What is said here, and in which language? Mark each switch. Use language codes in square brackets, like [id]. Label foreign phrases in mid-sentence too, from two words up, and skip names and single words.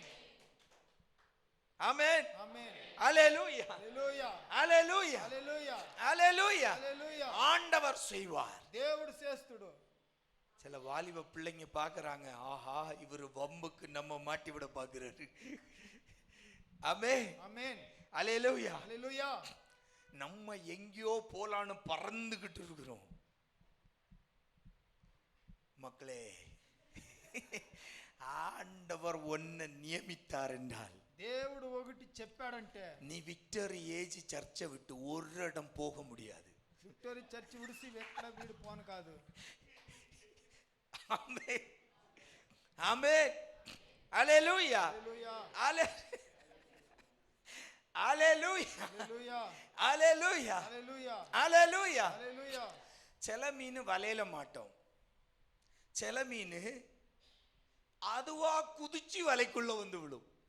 [ta] ஆமென். [te] ఆమేன். [ta] அல்லேலூயா. [te] హల్లెలూయా. [ta] அல்லேலூயா. [te] హల్లెలూయా. [ta] அல்லேலூயா. [te] హల్లెలూయా. [ta] ஆண்டவர் செய்வார். [te] దేవుడు చేస్తుడు. [ta] சில வாலிப பிள்ளைங்க பாக்குறாங்க, ஆஹா இவர் வம்புக்கு நம்ம மாட்டி விட பாக்குறாரு. ஆமென். [te] ఆమేன். [ta] அல்லேலூயா. [te] హల్లెలూయా. [ta] நம்ம எங்கேயோ போலான்னு பறந்துகிட்டு இருக்கிறோம். மக்களே, ஆண்டவர் ஒன்ன நியமித்தார் என்றால், [te] దేవుడు ఒకటి చెప్పాడంటే [ta] நீ விக்டரி ஏஜ் சர்ச்சை விட்டு ஒரு இடம் போக முடியாது. [te] విక్టరీ చర్చ్ విడిసి ఎక్కడ వీడు పోను కాదు. [ta] ஆமென். ஆமென். அல்லேலூயா. [te] హల్లెలూయా. [ta] அல்லேலூயா. [te] హల్లెలూయా. [ta] அல்லேலூயா. [te] హల్లెలూయా. [ta] அல்லேலூயா. [te] హల్లెలూయా. [ta] சில மீன் வலையில மாட்டோம், சில மீன் அதுவா குதிச்சு வலைக்குள்ள வந்து விடும்.